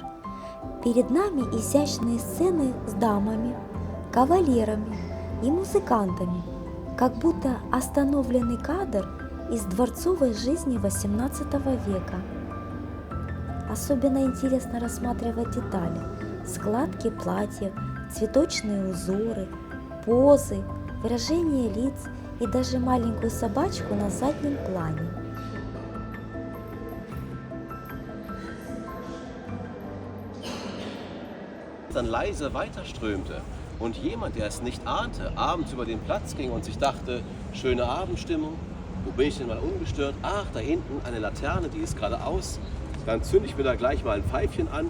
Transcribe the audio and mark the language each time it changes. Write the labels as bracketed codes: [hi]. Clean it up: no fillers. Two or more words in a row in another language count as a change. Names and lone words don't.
[ru] Перед нами изящные сцены с дамами, кавалерами и музыкантами, как будто остановленный кадр из дворцовой жизни XVIII века. Особенно интересно рассматривать детали: складки платьев, цветочные узоры, позы, выражение лиц и даже маленькую собачку на заднем плане. [de] Dann leise weiterströmte und jemand, der es nicht ahnte, abends über den Platz ging und sich dachte, schöne Abendstimmung, wo bin ich denn mal ungestört? Ach, da hinten eine Laterne, die ist gerade aus, dann zünde ich mir da gleich mal ein Pfeifchen an.